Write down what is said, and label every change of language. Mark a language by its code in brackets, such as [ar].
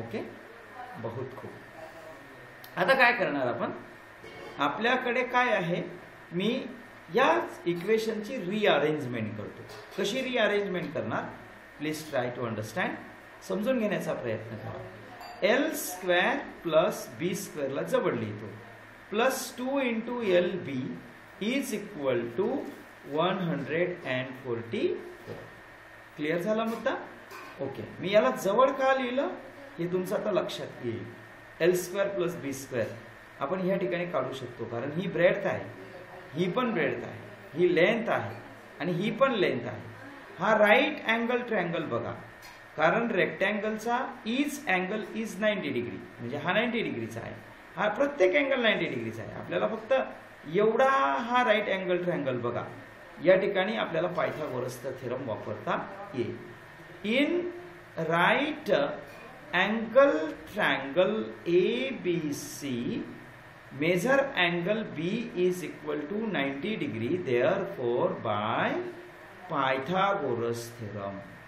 [mr] Okay, बहुत खूप. आता काय करणार आपण. आपल्याकडे काय आहे, मी या इक्वेशनची रिअरेंजमेंट करतो. कशी रिअरेंजमेंट करणार, [en] Please try to understand. [mr] समजून घेण्याचा प्रयत्न करा. L स्क्वेअर प्लस बी स्क्वेअरला जवळ लिहितो. [en] Plus 2 into L B is equal to 144. [mr] Clear झाला मुद्दा. ओके, मी याला जवळ का लिहिलं हे तुमचं आता लक्षात येईल. L स्क्वेअर प्लस बी स्क्वेअर आपण या ठिकाणी काढू शकतो कारण ही ब्रेडथ आहे, ही पण ब्रेडथ आहे, ही लेंथ आहे आणि ही पण लेंथ आहे. हा राईट अँगल ट्रायंगल बघा, कारण रेक्टँगलचा [en] is angle is 90 degree [mr] म्हणजे हा 90 डिग्रीचा आहे. हा प्रत्येक अँगल 90 डिग्रीचा आहे. आपल्याला फक्त एवढा हा राईट अँगल ट्रायंगल बघा. या ठिकाणी आपल्याला पायथागोरसचा थेरम वापरता येईल. [en] In right angle triangle ABC measure angle B is equal to 90 degree, therefore by Pythagoras theorem.